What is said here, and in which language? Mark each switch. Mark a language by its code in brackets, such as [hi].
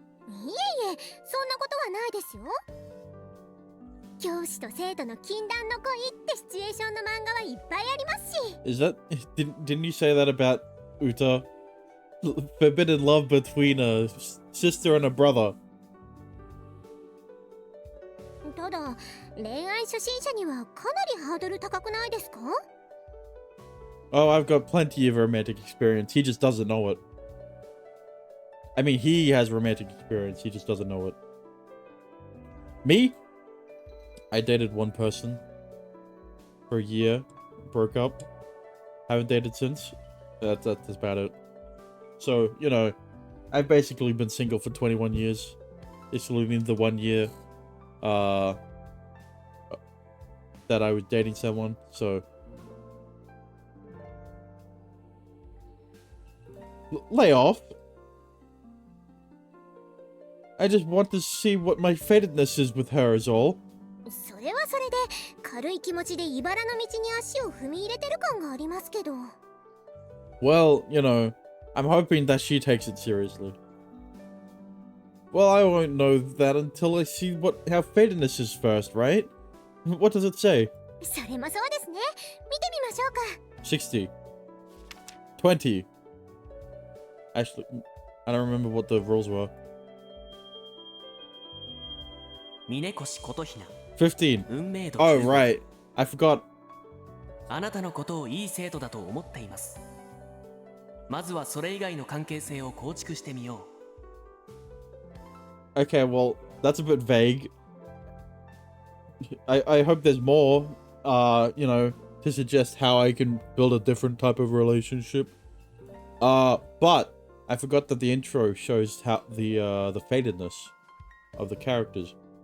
[ja] いえいえ、そんなことはないですよ。教師と生徒の禁断の恋ってシチュエーションの漫画はいっぱいありますし。 [en] Is that... Didn't you say that about Uta? Forbidden love between a sister and a brother. [ja] ただ、恋愛初心者にはかなりハードル高くないですか? [en] Oh, I've got plenty of romantic experience. He just doesn't know it. I mean, he has romantic experience. He just doesn't know it. Me? I dated one person for a year, broke up, haven't dated since. That's about it. So, you know, I've basically been single for 21 years, excluding the 1 year that I was dating someone, so... Lay off. I just want to see what my fatedness is with her is all. [ja] それはそれで軽い気持ちで茨の道に足を踏み入れてる感がありますけど。 [en] Well, you know, I'm hoping that she takes it seriously. Well, I won't know that until I see how fatedness is first, right? What does it say? [ja] それもそうですね。見てみましょうか。 [en] 60. 20. Actually, I don't remember what the rules were. [ja] 峰越琴ひな [en] 15. [ja] 運命度 [en] Oh, 9 right. I forgot. [ja] あなたのことをいい生徒だと思っています。まずはそれ以外の関係性を構築してみよう。 [en] Okay, well, that's a bit vague. I hope there's more, you know, to suggest how I can build a different type of relationship. But I forgot that the intro shows how the fatedness of the characters.